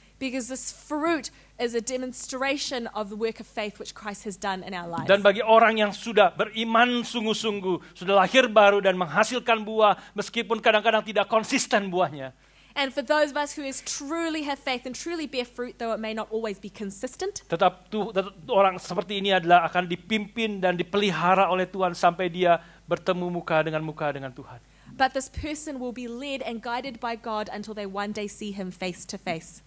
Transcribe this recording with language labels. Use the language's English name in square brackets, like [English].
[English] Because this fruit is a demonstration of the work of faith which Christ has done in our lives. [Indonesian] Dan bagi orang yang sudah beriman sungguh-sungguh, sudah lahir baru dan menghasilkan buah, meskipun kadang-kadang tidak konsisten buahnya, [English] And for those of us who truly have faith and truly bear fruit, though it may not always be consistent, [Indonesian] tetap orang seperti ini adalah akan dipimpin dan dipelihara oleh Tuhan sampai dia bertemu muka dengan Tuhan. [English] but this person will be led and guided by God until they one day see him face to face.